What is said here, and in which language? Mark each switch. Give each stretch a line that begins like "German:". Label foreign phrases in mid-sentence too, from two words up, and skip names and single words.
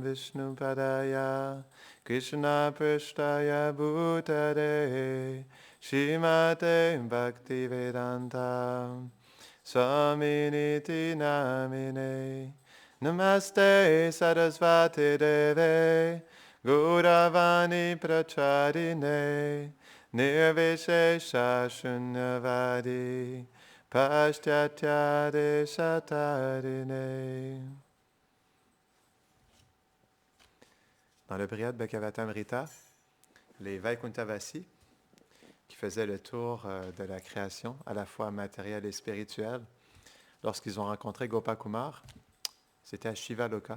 Sanskrit: विष्णु पादाय कृष्ण प्रेष्ठाय भूतले श्रीमते भक्तिवेदान्त स्वामिन्निति नामिने नमस्ते सरस्वति देवे गौरवाणी प्रचारिणे निर्विशेष शून्यवादि पाश्चात्य देशतारिणे.
French: Dans le Brihad Bhagavatamrita, les Vaikuntavasi, qui faisaient le tour de la création, à la fois matérielle et spirituelle, lorsqu'ils ont rencontré Gopakumar, c'était à Shivaloka.